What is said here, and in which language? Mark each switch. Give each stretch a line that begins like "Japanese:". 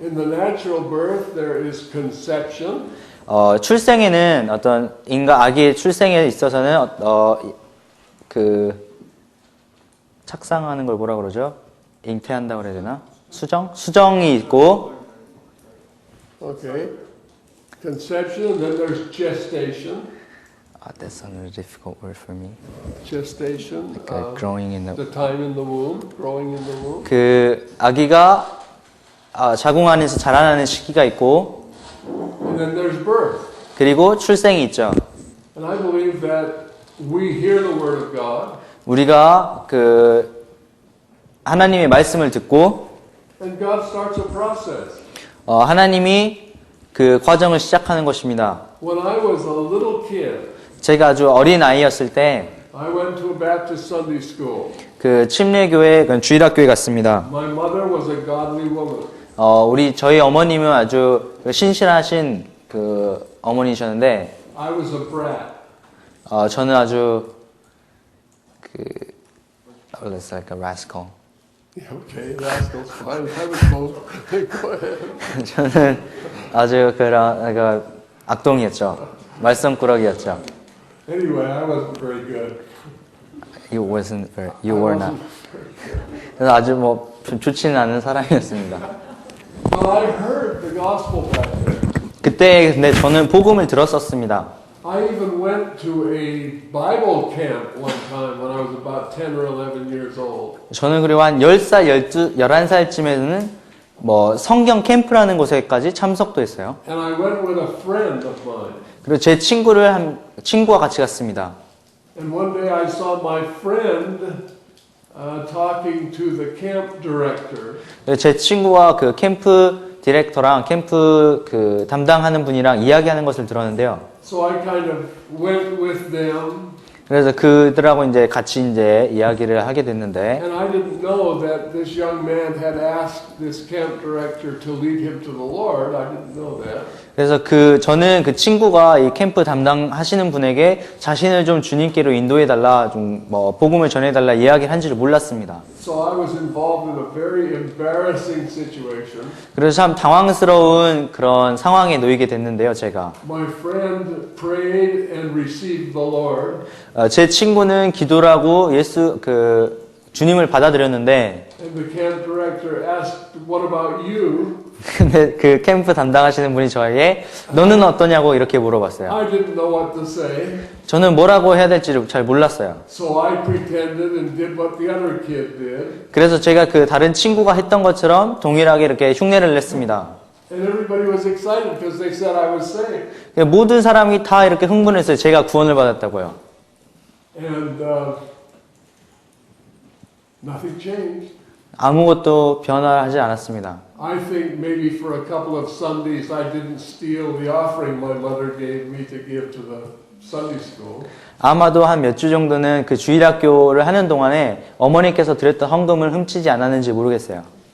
English: In the natural birth there is conception.
Korean: 출생에는 어떤 아기의 출생에 있어서는 그 착상하는 걸 뭐라 그러죠? 잉태한다고 그래야 되나? 수정이 있고.
English: Okay. Conception, and then there's gestation. That's a really difficult word for me. Gestation. Growing in the time in the womb, growing in the womb.
Korean: 그 아기가 자궁 안에서 자라나는 시기가 있고.
English: And then there's birth.
Korean: 그리고 출생이 있죠.
English: And I believe that we hear the word of God.
Korean: 우리가 그 하나님의 말씀을 듣고
English: And God starts a process.
Korean: 하나님이 그 과정을 시작하는 것입니다.
English: When I was a little kid,
Korean: 제가 아주 어린 아이였을 때
English: I went to a Baptist Sunday school.
Korean: 그 침례교회, 주일학교에 갔습니다.
English: My mother was a godly woman.
Korean: 저희 어머님은 아주 신실하신 그 어머니셨는데,
English: I was a brat.
Korean: 저는 아주
English: it's like a rascal. Yeah, okay, rascals. I was both. Go ahead.
Korean: 저는 아주 그런 악동이었죠. 말썽꾸러기였죠.
English: Anyway, I wasn't very good. You wasn't very, you were not.
Korean: 그래서 아주 뭐 좋지는 않은 사람이었습니다.
English: But I heard the gospel back there.
Korean: 그때 근데 저는 복음을 들었었습니다.
English: I even went to a Bible camp one time when I was about 10 or 11 years old.
Korean: 저는 그리고 한 10살, 11살쯤에는 뭐 성경 캠프라는 곳에까지 참석도 했어요.
English: And I went with a friend of mine.
Korean: 그리고 제 친구와 같이 갔습니다.
English: And one day I saw my friend talking to the camp director.
Korean: 제 친구와 그 캠프 디렉터랑 캠프 그 담당하는 분이랑 이야기하는 것을 들었는데요.
English: So I kind of went with them.
Korean: 그래서 그들하고 이제 같이 이제 이야기를 하게 됐는데,
English: And I didn't know that this young man had asked this camp director to lead him to the Lord. I didn't know that.
Korean: 그래서 저는 그 친구가 이 캠프 담당하시는 분에게 자신을 좀 주님께로 인도해달라, 좀 뭐 복음을 전해달라 이야기를 한지를 몰랐습니다.
English: So I was involved in a very embarrassing situation.
Korean: 그래서 참 당황스러운 그런 상황에 놓이게 됐는데요, 제가.
English: My friend prayed and received the Lord.
Korean: 제 친구는 기도를 하고 주님을 받아들였는데,
English: And the camp director asked, "What about you?"
Korean: 근데 그 캠프 담당하시는 분이 저에게 너는 어떠냐고 이렇게 물어봤어요.
English: I didn't know what to say.
Korean: 저는 뭐라고 해야 될지를 잘 몰랐어요.
English: So I pretended and did what the other kid did.
Korean: 그래서 제가 그 다른 친구가 했던 것처럼 동일하게 이렇게 흉내를 냈습니다.
English: And everybody was excited because they said I was saved.
Korean: 모든 사람이 다 이렇게 흥분했어요. 제가 구원을 받았다고요.
English: And nothing changed.
Korean: 아무것도 변화하지 않았습니다.
English: I think maybe for a couple of Sundays I didn't steal the offering my mother gave me to give to the Sunday school.
Korean: 아마도 한 몇 주 정도는 그 주일학교를 하는 동안에 어머니께서 드렸던 헌금을 훔치지 않았는지 모르겠어요.